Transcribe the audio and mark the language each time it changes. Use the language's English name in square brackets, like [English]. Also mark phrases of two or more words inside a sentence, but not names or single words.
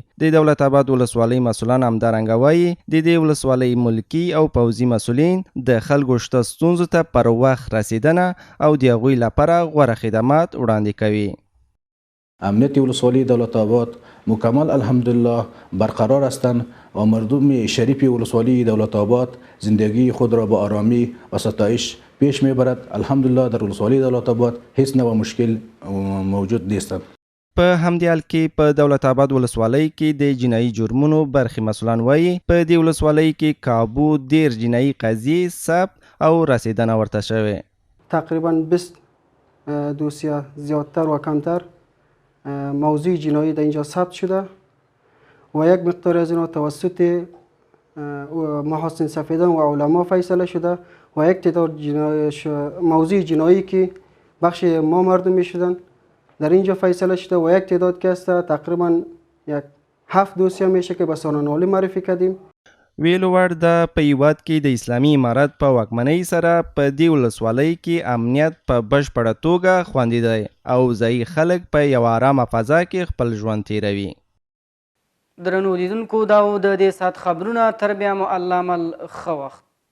[Pashto] د دولت آباد ولسوالۍ مسؤلان همدارنګه وایي د دې ولسوالۍ ملکي او پوځي مسؤلین د خلکو شته ستونزو ته پر وخت رسیدنه او د هغوی لپاره غوره خدمات وړاندې کوي. [Persian] امنیت ولسوالی دولت آباد مکمل الحمدلله برقرار هستند و مردم شریف ولسوالی دولت آباد زندگی خود را با آرامی و ستایش پیش میبرد. الحمدلله در ولسوالی دولت آباد هیچ نوع مشکل موجود نیستند. [Pashto] په همدې حال کې په دولت آباد ولسوالۍ کې د جنایي جرمونو برخې مسؤلان وایي په دې ولسوالۍ کې کابو 10 جنایي قضیې ثبت او رسیدنه ورته شوې. [Persian] تقریبا 20 دوسیه زیادتر و کمتر موضوع جنایی در اینجا ثبت شده و یک مقدار از اینا توسط محاسن سفیدان و علما فیصله شده و یک تعداد موضوع جنایی که بخش ما مردم می شدن در اینجا فیصله شده و یک تعداد که است تقریبا یک 7 دوسیه میشه که به سانان عالی معرفی کردیم. [Pashto] ویلو وړ ده په هیواد کې د اسلامي امارت په واکمنۍ سره په دې ولسوالۍ کې امنیت په بشپړه توګه خوندي دی او ځایي خلک په یوه ارامه فضا کې خپل ژوند تیروي. درنو لیدونکو دا و د دې ساعت خبرونه. تر بیا مو الله مل ښه وخت.